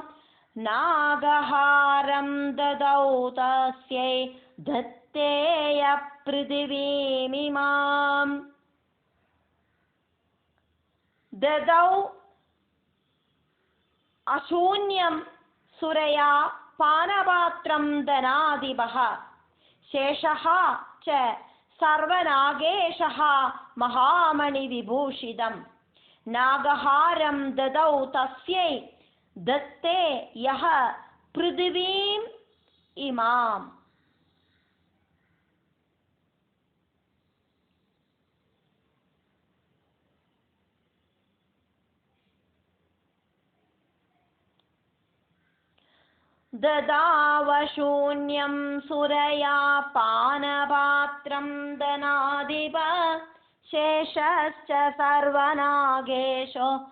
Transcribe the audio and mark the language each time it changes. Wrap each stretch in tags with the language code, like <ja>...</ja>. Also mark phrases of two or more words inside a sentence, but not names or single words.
<sa>नागहारं ददौ तस्यै दत्तेय पृथिवीमिमाम्. ददौ अशून्यं सुरया पानपात्रं धनाधिपः शेषः च सर्वनागेशः महामणिविभूषितम् नागहारं ददौ तस्यै दत्ते यः पृथिवीम् इमाम्. ददावशून्यं सुरया पानपात्रं दनाधिप शेषश्च सर्वनागेशो</sa>